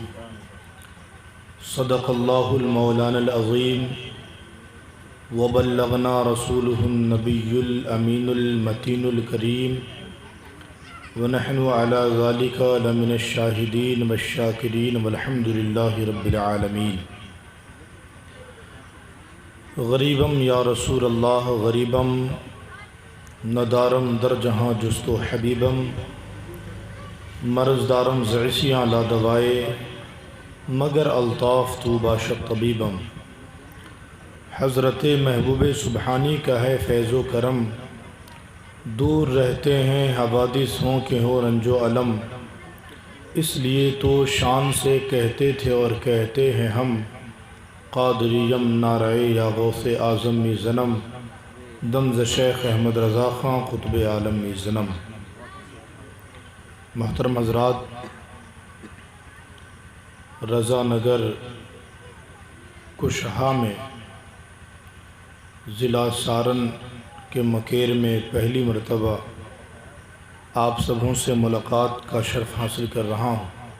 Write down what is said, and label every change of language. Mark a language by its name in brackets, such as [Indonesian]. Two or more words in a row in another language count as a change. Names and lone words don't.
[Arabic] صدق الله المولانا العظيم وبلغنا رسوله النبي الأمين المتين الكريم ونحن على ذلك لمن الشاهدين والشاكرين والحمد لله رب العالمين۔ [Persian] غریبم [Arabic] یا رسول اللہ [Persian] غریبم، ندارم در جہاں جست و حبیبم، مرض دارم زعسیاں لا دوائے مگر الطاف تو باشد طبیبم۔ [Urdu] حضرت محبوب سبحانی کا ہے فیض و کرم، دور رہتے ہیں حوادث ہوں کہ ہو رنج و علم، اس لیے تو شان سے کہتے تھے اور کہتے ہیں ہم، [Persian] قادریم نارائے یا غوث اعظم می زنم، دمز شیخ احمد رضا خان قطب عالم می زنم۔ [Urdu] محترم حضرات، رضا نگر کشہا میں ضلع سارن کے مکیر میں پہلی مرتبہ آپ سبوں سے ملاقات کا شرف حاصل کر رہا ہوں۔